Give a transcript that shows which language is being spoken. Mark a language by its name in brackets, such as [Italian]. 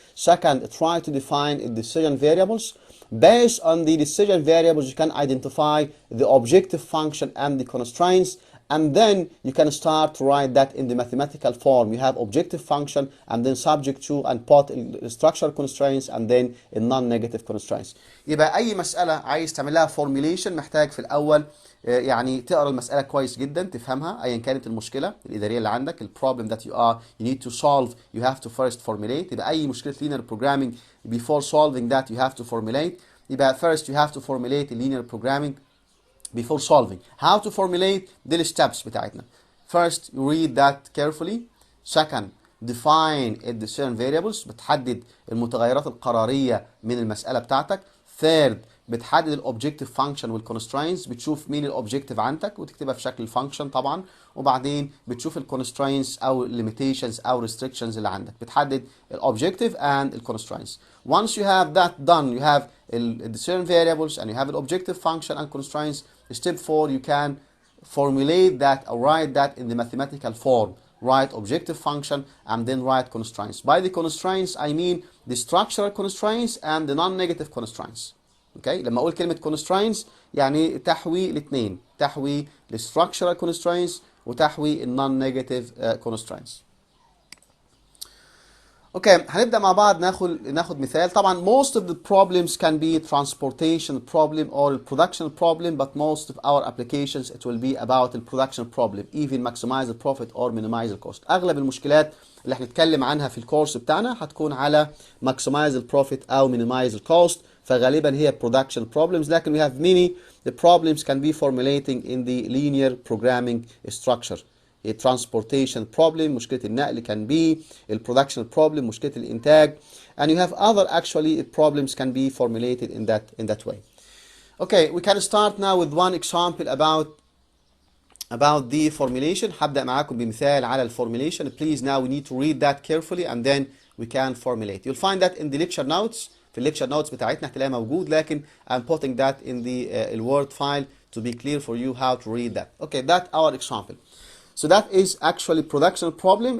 [English] Second, try to define the decision variables. Based on the decision variables, you can identify the objective function and the constraints, and then you can start to write that in the mathematical form. You have objective function, and then subject to, and put structural constraints, and then non-negative constraints. [Arabic] يبقى أي مسألة عايز تعملها formulation محتاج في الأول يعني تقرأ المسألة كويس جدا، تفهمها أيا كانت المشكلة الإدارية اللي عندك، البروبلم [English] that you need to solve. You have to first formulate. [Arabic] يبقى أي مشكلة [English] linear programming, before solving that you have to formulate. يبقى first you have to formulate linear programming before solving. How to formulate the steps [Arabic] بتاعتنا. [English] First, you read that carefully. Second, define the decision variables. [Arabic] بتحدد المتغيرات القرارية من المسألة بتاعتك. Third, بتحدد الاوبجكتيف فانكشن والكونسترينتس. بتشوف مين الاوبجكتيف عندك وتكتبها في شكل فانكشن طبعا، وبعدين بتشوف الكونسترينتس او الليميتيشنز او ريستريكشنز اللي عندك. بتحدد الاوبجكتيف and الكونسترينتس. [English] Once you have that done, you have the decision variables and you have an objective function and constraints. Step 4, you can formulate that or write that in the mathematical form. Write objective function and then write constraints. By the constraints I mean the structural constraints and the non-negative constraints. Okay? [Arabic] لما اقول كلمة constraints يعني تحوي الاثنين، تحوي [English] the structural constraints [Arabic] وتحوي [English] non-negative constraints. [Arabic] اوكي، هنبدأ مع بعض ناخد مثال. طبعا [English] most of the problems can be transportation problem or production problem, but most of our applications it will be about the production problem, even maximize the profit or minimize the cost. [Arabic] اغلب المشكلات اللي هنتكلم عنها في الكورس بتاعنا هتكون على [English] maximize the profit [Arabic] او [English] minimize the cost، [Arabic] فغالبا هي production problems. لكن [English] we have many the problems can be formulating in the linear programming structure. A transportation problem [Arabic] مشكلة النقل [English] can be a production problem [Arabic] مشكلة الإنتاج, [English] and you have other actually problems can be formulated in that way. Okay, we can start now with one example about the formulation. [Arabic] هبدأ معاكم بمثال على الفورمulation. [English] Please now we need to read that carefully and then we can formulate. You'll find that in the lecture notes. [Arabic] في lecture notes بتاعتنا هتلاقيها موجود، لكن [English] I'm putting that in the word file to be clear for you how to read that. Okay, that's our example. So that is actually production problem.